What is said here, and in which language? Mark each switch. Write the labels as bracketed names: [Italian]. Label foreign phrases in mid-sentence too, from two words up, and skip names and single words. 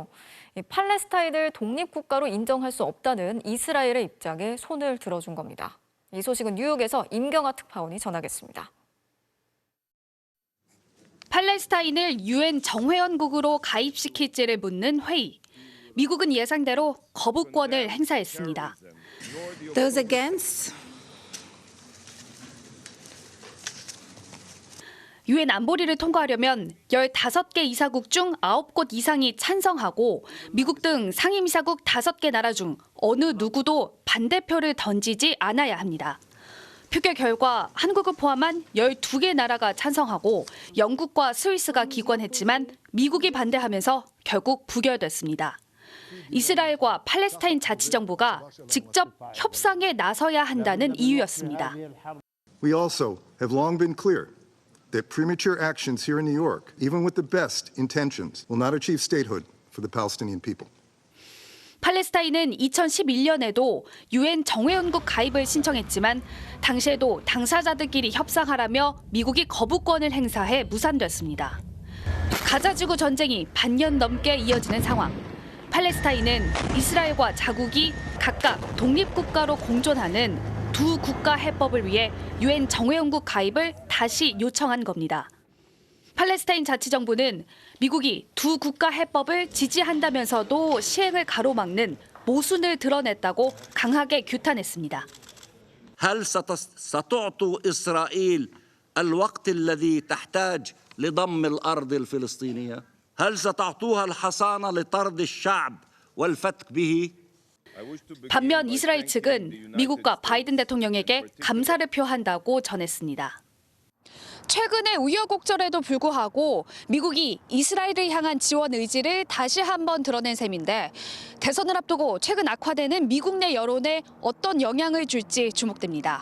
[Korean] 팔레스타인을 독립국가로 인정할 수 없다는 이스라엘의 입장에 손을 들어준 겁니다. 이 소식은 뉴욕에서 임경아 특파원이 전하겠습니다. 팔레스타인을 유엔 정회원국으로 가입시킬지를 묻는 회의. 미국은 예상대로 거부권을 행사했습니다. [English] Those against? [Korean] 유엔 안보리를 통과하려면 15개 이사국 중 9곳 이상이 찬성하고 미국 등 상임이사국 5개 나라 중 어느 누구도 반대표를 던지지 않아야 합니다. 표결 결과 한국을 포함한 12개 나라가 찬성하고 영국과 스위스가 기권했지만 미국이 반대하면서 결국 부결됐습니다. 이스라엘과 팔레스타인 자치정부가 직접 협상에 나서야 한다는 이유였습니다. [English] We also have long been clear that premature actions here in New York, even with the best intentions, will not achieve statehood for the Palestinian people. [Korean] 팔레스타인은 2011년에도 유엔 정회원국 가입을 신청했지만 당시에도 당사자들끼리 협상하라며 미국이 거부권을 행사해 무산됐습니다. 가자지구 전쟁이 반년 넘게 이어지는 상황. 팔레스타인은 이스라엘과 자국이 각각 독립국가로 공존하는 두 국가 해법을 위해 유엔 정회원국 가입을 다시 요청한 겁니다. 팔레스타인 자치정부는 미국이 두 국가 해법을 지지한다면서도 시행을 가로막는 모순을 드러냈다고 강하게 규탄했습니다. [Arabic] هل ستعطوا إسرائيل الوقت الذي تحتاج لضم الأرض الفلسطينية؟ هل ستعطوها الحصانة لطرد الشعب والفتك به؟ [Korean] 반면 이스라엘 측은 미국과 바이든 대통령에게 감사를 표한다고 전했습니다. 최근의 우여곡절에도 불구하고 미국이 이스라엘을 향한 지원 의지를 다시 한번 드러낸 셈인데 대선을 앞두고 최근 악화되는 미국 내 여론에 어떤 영향을 줄지 주목됩니다.